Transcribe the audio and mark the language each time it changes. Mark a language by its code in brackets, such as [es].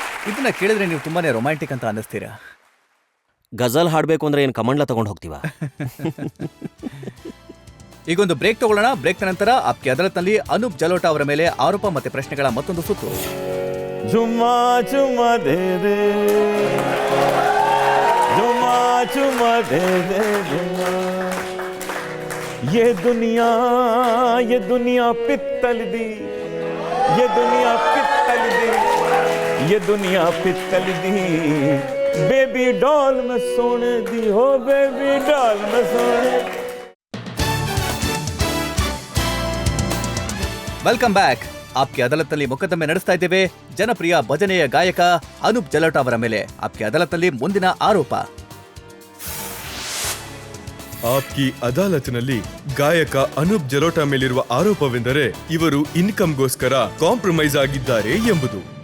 [kn] ಇದನ್ನ ಕೇಳಿದ್ರೆ ನೀವು ತುಂಬಾನೇ ರೊಮ್ಯಾಂಟಿಕ್ ಅಂತ ಅನ್ನಿಸ್ತೀರಾ. ಗಜಲ್ ಹಾಡ್ಬೇಕು ಅಂದ್ರೆ ಏನ್ ಕಮಂಡ್ಲ ತಗೊಂಡ್ ಹೋಗ್ತೀವ? ಈಗೊಂದು ಬ್ರೇಕ್ ತಗೊಳ್ಳೋಣ. ಬ್ರೇಕ್ ನಂತರ ಆಪ್ಕಿ ಅದಾಲತ್ನಲ್ಲಿ ಅನೂಪ್ ಜಲೋಟಾ ಅವರ ಮೇಲೆ ಆರೋಪ ಮತ್ತೆ ಪ್ರಶ್ನೆಗಳ ಮತ್ತೊಂದು ಸುತ್ತು. [hi] झुमा झुमा दे दे, झुमा झुमा दे दे झुमा, ये दुनिया पित्तल दी, ये दुनिया पित्तल दी, ये दुनिया पित्तल दी, बेबी डॉल में सोने दी हो, बेबी डॉल में सोने. [en] Welcome back. [kn] ಆಪ್ಕಿ ಅದಾಲತ್ನಲ್ಲಿ ಮೊಕದ್ದಮೆ ನಡೆಸ್ತಾ ಇದ್ದೇವೆ ಜನಪ್ರಿಯ ಭಜನೆಯ ಗಾಯಕ ಅನೂಪ್ ಜಲೋಟಾ ಅವರ ಮೇಲೆ. ಆಪ್ಕಿ ಅದಾಲತ್ನಲ್ಲಿ ಮುಂದಿನ ಆರೋಪ. ಆಪ್ಕಿ ಅದಾಲತ್ನಲ್ಲಿ ಗಾಯಕ ಅನೂಪ್ ಜಲೋಟಾ ಮೇಲಿರುವ ಆರೋಪವೆಂದರೆ ಇವರು ಇನ್ಕಮ್ಗೋಸ್ಕರ ಕಾಂಪ್ರಮೈಸ್ ಆಗಿದ್ದಾರೆ ಎಂಬುದು.